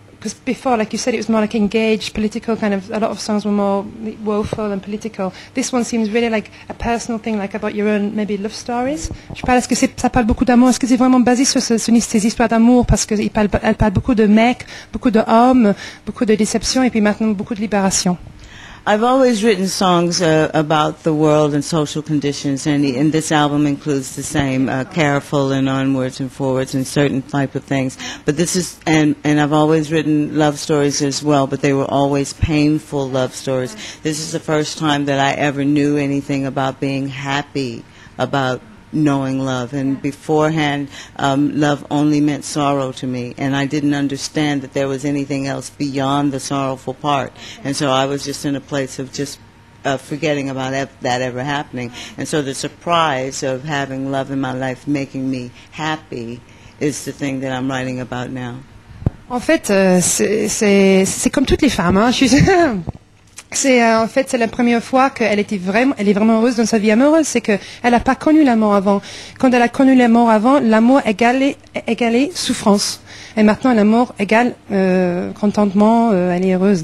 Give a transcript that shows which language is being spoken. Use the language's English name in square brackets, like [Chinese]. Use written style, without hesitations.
[English] Because before, like you said, it was more like engaged, political kind of. A lot of songs were more woeful and political. This one seems really like a personal thing, like about your own maybe love stories. [French] Je sais pas, est-ce que ça parle beaucoup d'amour? Est-ce que c'est vraiment basé sur ces histoires d'amour? Parce qu'elle parle beaucoup de mecs, beaucoup d'hommes, beaucoup de déceptions et puis maintenant beaucoup de libération. [English] I've always written songs about the world and social conditions, and this album includes the same, careful and onwards and forwards and certain type of things. But this is, and I've always written love stories as well, but they were always painful love stories. This is the first time that I ever knew anything about being happy, about knowing love, and beforehand love only meant sorrow to me, and I didn't understand that there was anything else beyond the sorrowful part, and so I was just in a place of just forgetting about that ever happening, and so the surprise of having love in my life making me happy is the thing that I'm writing about now. [French] En fait, c'est comme toutes les femmes, hein. En fait, c'est la première fois qu'elle est vraiment heureuse dans sa vie amoureuse, c'est que elle n'a pas connu l'amour avant. Quand elle a connu l'amour avant, l'amour égalait souffrance. Et maintenant, l'amour égale contentement, elle est heureuse.